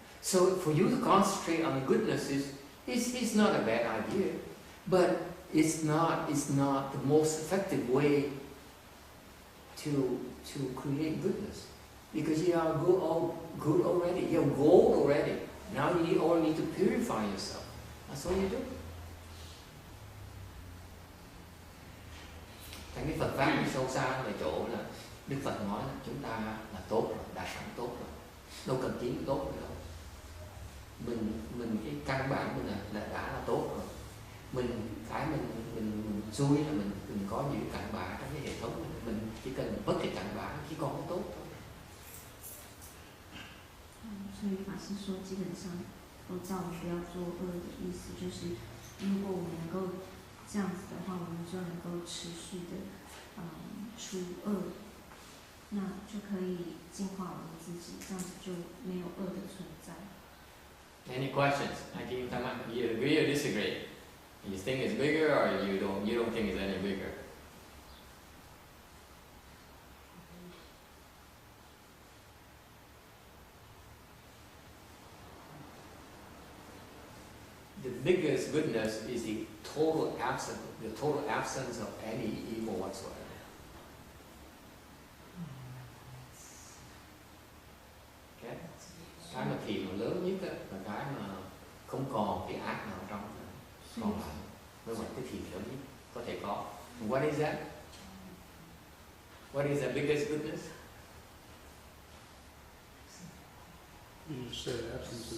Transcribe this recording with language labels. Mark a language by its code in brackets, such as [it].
[en] So for you to concentrate on the goodness is not a bad idea, but it's not the most effective way to create goodness, because you are good already. You have gold already. Now you only need to purify yourself. That's all you do. [vi] Thành cái Phật pháp sâu xa là chỗ là Đức Phật nói là chúng ta là tốt rồi, đã sẵn tốt rồi, đâu cần kiếm tốt nữa đâu. mình cái căn bản mình là đã là tốt rồi. Mình xui là mình có những cặn bã trong cái hệ thống mình chỉ cần bớt cái cặn bã chỉ còn cái tốt thôi. [zh] 所以法师说，基本上都叫我们不要做恶的意思，就是如果我们能够这样子的话，我们就能够持续的除恶，那就可以净化我们自己，这样子就没有恶的存在。 [en] Any questions? I think you agree or disagree? You think it's bigger or you don't think it's any bigger? The biggest goodness is the total absence of any evil whatsoever. Okay? [vi] Cái mà thiền mà lớn nhất là cái mà không còn cái ác nào trong còn lại, mới gọi cái thiền lớn nhất có thể có. [en] What is that? What is the biggest goodness? You just said absence of